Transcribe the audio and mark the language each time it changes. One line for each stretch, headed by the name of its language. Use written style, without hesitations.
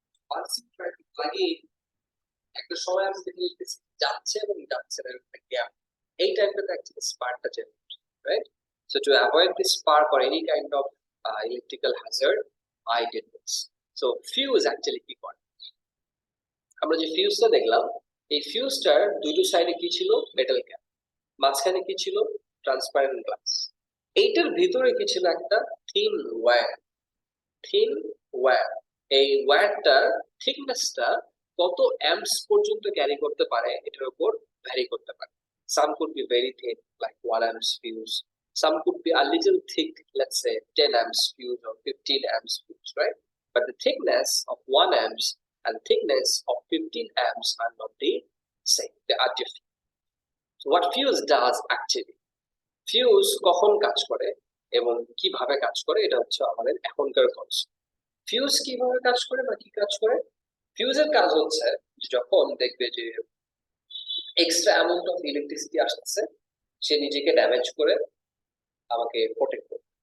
English: Once you try to plug in,
Bangla: একটা সময় আমি দেখি যাচ্ছে এবং যাচ্ছে না, একটা গ্যাপ। এই টাইমটাতে actually স্পার্কটা generate, right?
English: So to avoid this spark or any kind of electrical hazard, I did this. So fuse actually
Bangla: কি করে? আমরা যে ফিউজটা দেখলাম, এই ফিউজটার দুটো সাইডে কি ছিল? Metal cap. মাঝখানে কি ছিল? Transparent glass. এইটার ভিতরে কি ছিল? একটা থিন ওয়্যার। Thin wire. এই ওয়্যারটার থিকনেসটা কত অ্যাম্পস পর্যন্ত ক্যারি করতে পারে এটার উপর ভ্যারি করতে পারে।
English: Some could be very thin, like 1 amps fuse. Some could be a little thick, let's say 10 amps fuse or 15 amps fuse, right? But the thickness of 1 amps and thickness of 15 amps are not the same. They are different. So what fuse does actually?
Bangla: Fuse কখন কাজ করে এবং কিভাবে কাজ করে, এটা হচ্ছে আমাদের এখনকার কনসেপ্ট। ফিউজ কিভাবে কাজ করে বা কি কাজ করে? ফিউজের কাজ হচ্ছে যখন দেখবে যে এক্সট্রা অ্যামাউন্ট অফ ইলেকট্রিসিটি আসছে, সে নিজেকে ড্যামেজ করে আমাকে প্রোটেক্ট করবে।